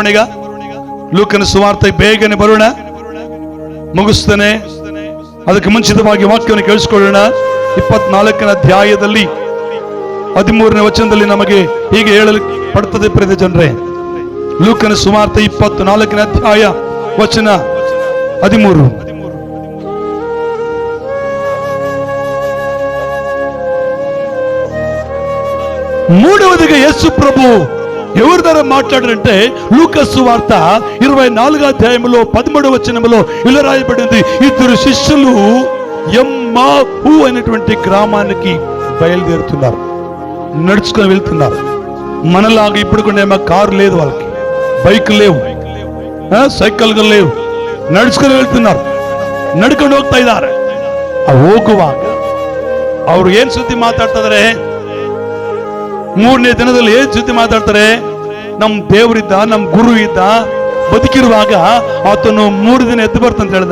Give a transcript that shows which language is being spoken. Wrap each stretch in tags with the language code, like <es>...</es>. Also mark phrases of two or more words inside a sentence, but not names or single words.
<kn>ಈಗ ಲೂಕನ ಸುವಾರ್ತೆಗೆ ಬೇಗನೆ ಬರೋಣ, ಮುಗಿಸ್ತಾನೆ. ಅದಕ್ಕೆ ಮುಂಚಿತವಾಗಿ ವಾಕ್ಯವನ್ನು ಕೇಳಿಸ್ಕೊಳ್ಳೋಣ. 24ನೇ ಅಧ್ಯಾಯದಲ್ಲಿ 13ನೇ ವಚನದಲ್ಲಿ ನಮಗೆ ಹೀಗೆ ಹೇಳಲು ಪಡುತ್ತದೆ ಪ್ರಿಯ ಜನರೇ. ಲೂಕನ ಸುವಾರ್ತೆ 24ನೇ ಅಧ್ಯಾಯ ವಚನ 13.</kn> <te>మూడవదిగా యేసు ప్రభు ఎవరి ద్వారా మాట్లాడారంటే లూకాసు సువార్త 24వ అధ్యాయంలో 13వ వచనంలో ఇలా రాయబడింది. ఇద్దరు శిష్యులు ఎమ్మాహు అనేటువంటి గ్రామానికి బయలుదేరుతున్నారు, నడుచుకొని వెళ్తున్నారు. మనలాగా ఇప్పుడు కూడా కారు లేదు, వాళ్ళకి బైక్ లేవు,</te> <kn>ಸೈಕಲ್ಗಳು లేవు, ನಡ್ಸ್ಕೊಂಡು వెళ్తున్నారు, ನಡ್ಕೊಂಡು ಹೋಗ್ತಾ ಇದ್ದಾರೆ. ಹೋಗುವಾಗ ಅವ್ರು ಏನ್ ಸುದ್ದಿ ಮಾತಾಡ್ತಾ ಇದಾರೆ? 3ನೇ ದಿನದಲ್ಲಿ ಏನ್ ಸುದ್ದಿ ಮಾತಾಡ್ತಾರೆ? ನಮ್ ದೇವರಿದ್ದ, ನಮ್ ಗುರು ಇದ್ದ, ಬದುಕಿರುವಾಗ ಆತನು 3 ದಿನ ಎದ್ದು ಬರ್ತಂತ ಹೇಳ್ದ.</kn>